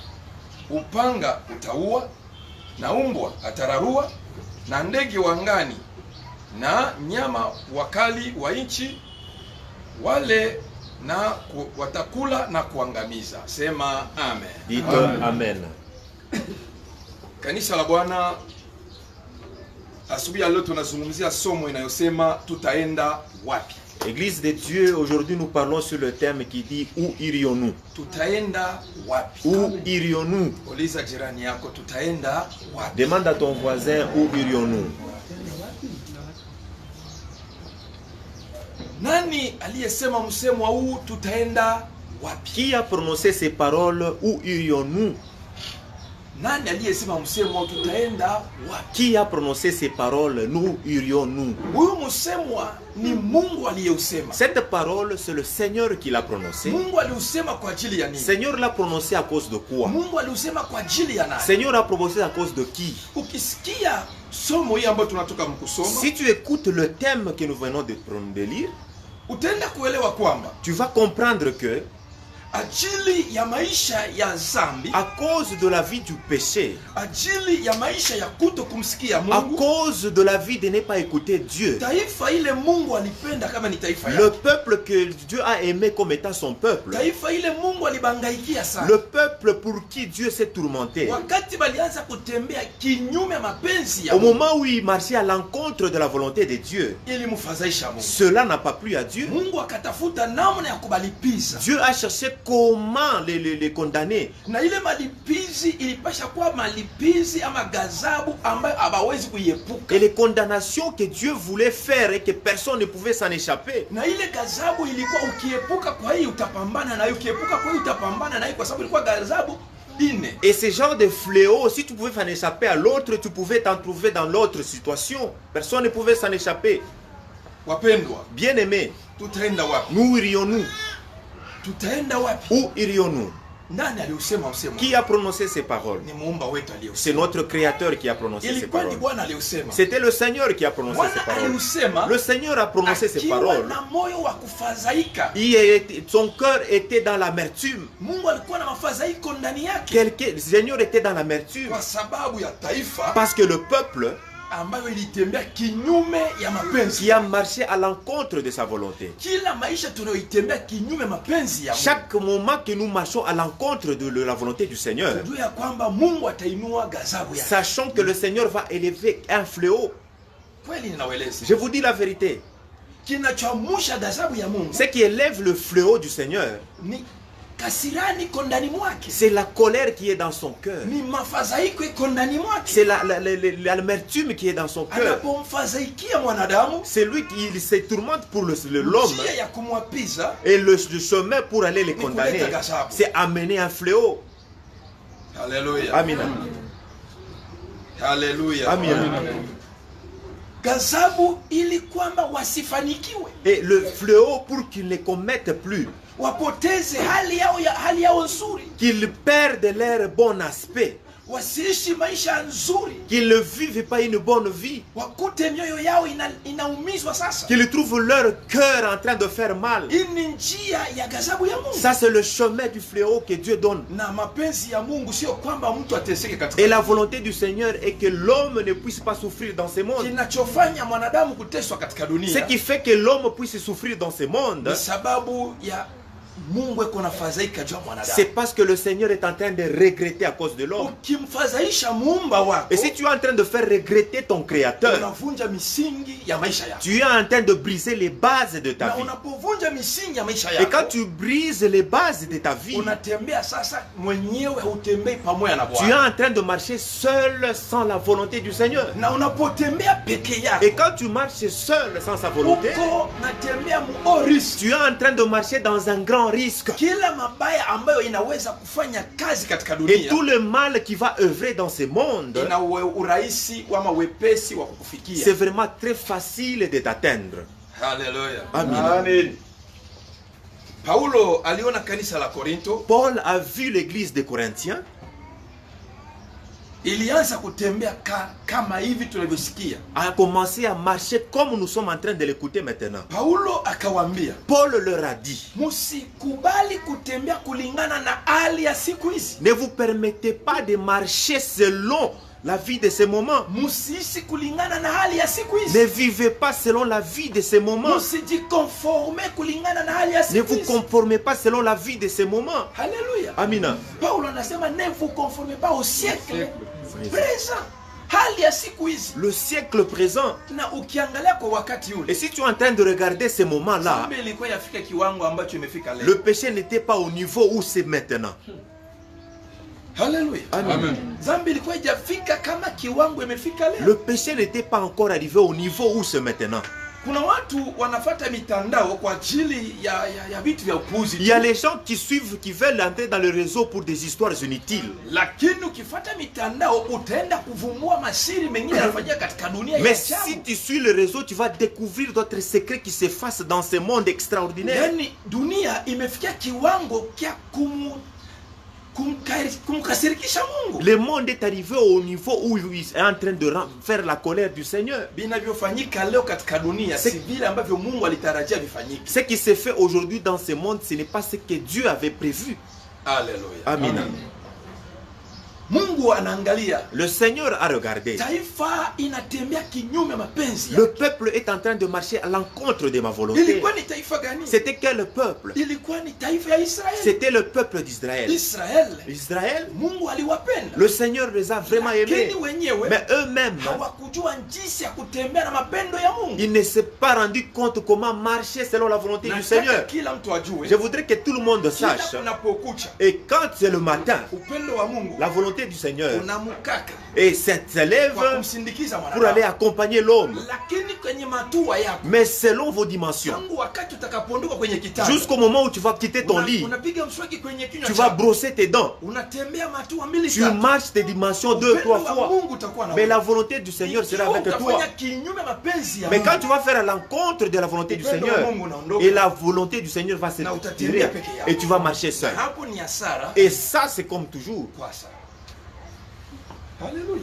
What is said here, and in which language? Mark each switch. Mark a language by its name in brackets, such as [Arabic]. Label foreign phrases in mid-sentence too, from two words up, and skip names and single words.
[Swahili] Upanga utaua, na umbwa atararua, na ndege wa angani, na nyama wakali wa nchi, wale na watakula na kuangamiza. Sema amen. [French] Dites amen. [Swahili] Kanisa la Bwana, asubuhi ya leo tunazungumzia somo inayosema tutaenda wapi. [French] Église de Dieu, aujourd'hui nous parlons sur le thème qui dit où irions-nous? [Swahili] Tutaenda wapi? [French] Où irions-nous? [Swahili] Uliza jirani yako, tutaenda wapi? [French] Demande à ton voisin, où irions-nous? [Swahili] Nani aliyesema msemo huu tutaenda wapi? [French] Qui a prononcé ces paroles? Où irions-nous? [Swahili] Nani aliyesema msemo tutaenda wapi? [French] Qui a prononcé ces paroles? Nous irions-nous? [Swahili] Huyu msemwa ni Mungu aliyeusema. [French] Cette parole, c'est le Seigneur qui l'a prononcée. [Swahili] Mungu aliusema kwa ajili ya nini? [French] Seigneur l'a prononcé à cause de quoi? [Swahili] Mungu aliusema kwa ajili ya nani? [French] Seigneur a prononcé à cause de qui? [Swahili] Ukisikia somo hili ambalo tunatoka mkusoma, [French] Si tu écoutes le thème que nous venons de lire, [Swahili] utaenda kuelewa kwamba [French] tu vas comprendre que [Swahili] ajili ya maisha ya zambi, [French] à cause de la vie du péché, [Swahili] ajili ya maisha ya kuto kumsikia [French] à [Swahili] Mungu, [French] cause de la vie de ne pas écouter Dieu, [Swahili] taifa ile Mungu alipenda kama ni taifa [French] le [Swahili] yake, [French] peuple que Dieu a aimé comme étant son peuple, [Swahili] taifa ile Mungu alibangaikia sana, [French] le peuple pour qui Dieu s'est tourmenté, [Swahili] wakati balianza kutembea kinyume ya mapenzi ya [French] au [Swahili] Mungu, [French] moment où il marchait à l'encontre de la volonté de Dieu, [Swahili] ili mfadhaisha Mungu. [French] cela n'a pas plu à Dieu. [Swahili] Mungu akatafuta namna ya kubalipiza, [French] Dieu a cherché comment les condamner. [Swahili] na ile malipizi ilipasha kuwa malipizi ama gazabu ambayo hawawezi kuiepuka, [French] Et les condamnations que Dieu voulait faire et que personne ne pouvait s'en échapper. [Swahili] na ile gazabu ilikuwa ukiepuka kwa hii utapambana nayo, ukiepuka kwa hii utapambana nayo, kwa sababu ilikuwa gazabu ine. [French] Et ce genre de fléau, si tu pouvais s'en échapper à l'autre, tu pouvais t'en trouver dans l'autre situation. Personne ne pouvait s'en échapper. [Swahili] Wapendwa, [French] Bien-aimés, [Swahili] tutaenda wapi? [French] où irions-nous? [Swahili] Tutaenda wapi? [French] Où irions-nous? [Swahili] Nani aliusema msemo? [French] Qui a prononcé ces paroles? [Swahili] Ni muumba wetu [French] C'est [Swahili] aliusema. [French] notre Créateur qui a prononcé ces [Swahili] Ilikuwa ni [French] paroles. [Swahili] Bwana aliusema. [French] C'était le Seigneur qui a prononcé ces [Swahili] Bwana [French] paroles. [Swahili] aliusema [French] Le Seigneur a prononcé ces [Swahili] akiwa [French] paroles. [Swahili] na moyo wa kufadhaika. [French] Son cœur était dans l'amertume. [Swahili] Mungu alikuwa na mafadhaiko ndani yake [French] Le Seigneur était dans l'amertume. [Swahili] kwa sababu ya taifa [French] Parce que le peuple [Swahili] ambayo ilitembea kinyume ya mapenzi. [French] qui a marché à l'encontre de sa volonté. [Swahili] Kila maisha tunayoitembea kinyume mapenzi ya Mungu, [French] Chaque moment que nous marchons à l'encontre de la volonté du Seigneur, [Swahili] tujue ya kwamba Mungu atainua gazabu yake. [French] sachant que le Seigneur va élever un fléau. [Swahili] Kweli ninaweleza, [French] Je vous dis la vérité. [Swahili] kinachoamsha gazabu ya Mungu [French] Ce qui élève le fléau du Seigneur, [Swahili] ni kasirani iko ndani mwake, [French] c'est la colère qui est dans son cœur. [Swahili] ni mafadhaiko iko ndani mwake. [French] C'est l'amertume qui est dans son cœur. [Swahili] Anapomfadhaikia mwanadamu, [French] C'est lui qui se tourmente pour l'homme. [Swahili] njia ya kumwapiza [French] Et le chemin pour aller les condamner, [Swahili] kuleta gazabu. [French] c'est amener un fléau. [Swahili] Haleluya. [French] Amen. [Swahili] Haleluya. [French] Amen. [Swahili] Gazabu ili kwamba wasifanikiwe, [French] Et le fléau pour qu'ils ne commettent plus, [Swahili] wapoteze hali yao nzuri, [French] qu'ils perdent leur bon aspect, [Swahili] wasiishi maisha nzuri, [French] qu'ils ne vivent pas une bonne vie, [Swahili] wakute mioyo yao inaumizwa sasa. [French] qu'ils trouvent leur cœur en train de faire mal. [Swahili] Hii ni njia ya gazabu ya Mungu. [French] Ça, c'est le chemin du fléau que Dieu donne. [Swahili] Na mapenzi ya Mungu sio kwamba mtu ateseke katika. [French] Et la volonté du Seigneur est que l'homme ne puisse pas souffrir dans ce monde. [Swahili] Kinachofanya mwanadamu kuteswa katika [French] Ce [Swahili] dunia [French] qui fait que l'homme puisse souffrir dans ce monde, [Swahili] ni sababu ya Mungu eko na fadhaika juu ya [French] c'est [Swahili] mwanadamu. [French] parce que le Seigneur est en train de regretter à cause de l'homme. [Swahili] Ukimfadhaisha muumba wako, [French] Et si tu es en train de faire regretter ton Créateur, [Swahili] unavunja misingi ya maisha yako. [French] tu es en train de briser les bases de ta [Swahili] Na [French] vie. [Swahili] unapovunja misingi ya maisha [French] Et quand [Swahili] yako, [French] tu brises les bases de ta vie, [Swahili] unatembea sasa mwenyewe, hautembei pamoja na [French] tu es [Swahili] Bwana. [French] en train de marcher seul sans la volonté du Seigneur. [Swahili] Na unapotembea peke [French] Et [Swahili] yako, [French] quand tu marches seul sans sa volonté, [Swahili] uko natembea muorisi. [French] tu es en train de marcher dans un grand risque. [Swahili] Kila mabaya ambayo inaweza kufanya kazi katika [French] Et [Swahili] dunia [French] tout le mal qui va œuvrer dans ce monde, [Swahili] ina urahisi ama wepesi wa kukufikia. [French] c'est vraiment très facile de t'atteindre. [Swahili] Haleluya. [French] Amen. [Swahili] Paulo aliona kanisa la Korinto [French] Paul a vu l'église des Corinthiens, [Swahili] ilianza kutembea kama hivi tunavyosikia. [French] a commencé à marcher comme nous sommes en train de l'écouter maintenant. [Swahili] Paulo akawaambia, [French] Paul leur a dit, [Swahili] musikubali kutembea kulingana na hali ya siku hizi. [French] ne vous permettez pas de marcher selon la vie de ces moments. [Swahili] Musiishi kulingana na hali ya siku [French] Ne [Swahili] hizi. [French] vivez pas selon la vie de ces moments. [Swahili] Musijikonforme kulingana na hali ya [French] Ne [Swahili] siku [French] vous [Swahili] hizi. [French] conformez pas selon la vie de ces moments. [Swahili] Haleluya. Amina. Paulo anasema [French] ne vous conformez pas au siècle présent. [Swahili] Hali ya siku hizi. [French] Le siècle présent. [Swahili] Na ukiangalia kwa wakati [French] Et [Swahili] ule, [French] si tu es en train de regarder ces moments-là, [Swahili] dhambi ilikuwa yafika kiwango ambacho imefika leo. [French] le péché n'était pas au niveau où c'est maintenant. [Swahili] Haleluya. [French] Amen. [Swahili] Dhambi ilikuwa haijafika kama kiwango imefika [French] Le [Swahili] leo. [French] péché n'était pas encore arrivé au niveau où c'est maintenant. [Swahili] Kuna watu wanafata mitandao kwa ajili ya vitu vya upuzi. [French] Il y a les gens qui suivent, qui veulent entrer dans le réseau pour des histoires inutiles. [Swahili] Lakini ukifata mitandao utaenda kuvumbua masiri mengine yanafanyika katika dunia. [French] Mais si tu suis le réseau, tu vas découvrir d'autres secrets qui s'effacent dans ce monde extraordinaire. [Swahili] Yani dunia imefikia kiwango kia kumkasirikisha Mungu. [French] Le monde est arrivé au niveau où il est en train de faire la colère du Seigneur. [Swahili] Vinavyofanyika leo katika dunia si vile ambavyo Mungu alitarajia vifanyike. [French] Ce qui se fait aujourd'hui dans ce monde, ce n'est pas ce que Dieu avait prévu. Alléluia. Amen. [Swahili] Mungu anaangalia. [French] Le Seigneur a regardé. [Swahili] Taifa inatembea kinyume mapenzi. [French] Le peuple est en train de marcher à l'encontre de ma volonté. [Swahili] Ilikuwa ni taifa gani? [French] C'était quel peuple? [Swahili] Ilikuwa ni taifa ya Israeli. [French] C'était le peuple d'Israël. Israël, [Swahili] Mungu aliwapenda. [French] le Seigneur les a vraiment aimés. Mais eux-mêmes, [Swahili] hawakujua jinsi ya kutembea na mapendo ya Mungu. [French] ils ne se sont pas rendus compte comment marcher selon la volonté du Seigneur. [Swahili] Kila mtu ajue. [French] Je voudrais que tout le monde sache. Et quand c'est le matin, [Swahili] upendo wa Mungu, [French] la volonté du Seigneur [Swahili] unamukaka [French] et s'élève pour aller accompagner l'homme. [Swahili] Lakini kwenye matua yako, [French] mais selon vos dimensions, [Swahili] tangu wakati utakapoondoka kwenye kitanda, [French] jusqu'au moment où tu vas quitter ton lit, [Swahili] unapiga mswaki kwenye kinywa [French] tu vas brosser tes dents, [Swahili] unatembea matua mbili [French] tu marches tes dimensions 2 3 fois. Mais la volonté du Seigneur sera avec toi. Mais quand tu vas faire à l'encontre de la volonté du Seigneur, et la volonté du Seigneur va se tirer, et tu vas marcher seul. Et ça, c'est comme toujours. Alléluia.